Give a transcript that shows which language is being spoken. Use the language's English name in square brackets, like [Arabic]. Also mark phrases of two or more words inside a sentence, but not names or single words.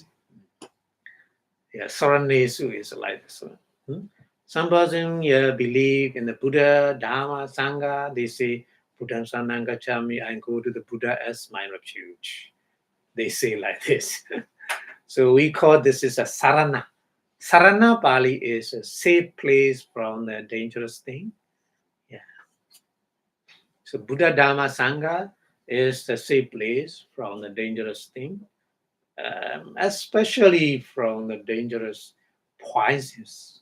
[English] Yeah, Saranesu is like this one. Some person believe in the Buddha, Dharma, Sangha. They say [Pali] Buddha Saranang Gacchami, [English] I go to the Buddha as my refuge. They say like this. So we call this is a sarana. Sarana Pali is a safe place from the dangerous thing. Yeah. So Buddha, Dharma, Sangha is the safe place from the dangerous thing, especially from the dangerous poisons.